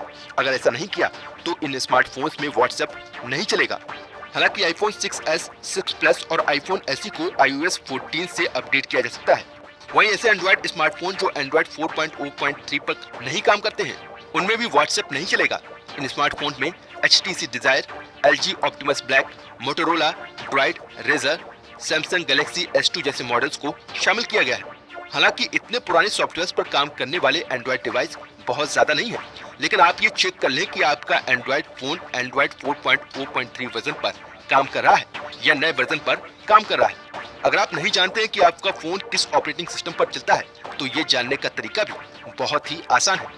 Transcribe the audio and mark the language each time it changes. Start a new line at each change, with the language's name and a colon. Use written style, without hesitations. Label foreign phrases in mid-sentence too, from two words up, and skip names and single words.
Hindi: अगर ऐसा नहीं किया तो इन स्मार्टफोन्स में व्हाट्सएप नहीं चलेगा। हालांकि आईफोन 6S, 6 प्लस और आईफोन SE को iOS 14 से अपडेट किया जा सकता है। वहीं ऐसे एंड्रॉइड स्मार्टफोन जो एंड्रॉइड 4.0.3 पर नहीं काम करते हैं, उनमें भी व्हाट्सएप नहीं चलेगा। इन स्मार्टफोन में HTC Desire, LG Optimus Black, Motorola Droid, Razer, Samsung Galaxy S2 जैसे मॉडल्स को शामिल किया गया है। हालांकि इतने पुराने सॉफ्टवेयर पर काम करने वाले एंड्रॉइड डिवाइस बहुत ज्यादा नहीं है, लेकिन आप ये चेक कर लें कि आपका एंड्रॉइड फोन एंड्रॉइड 4.0.3 वर्जन पर काम कर रहा है या नए वर्जन पर काम कर रहा है। अगर आप नहीं जानते हैं कि आपका फोन किस
English: operating system
Hindi: पर चलता है, तो ये जानने का तरीका भी बहुत ही आसान है।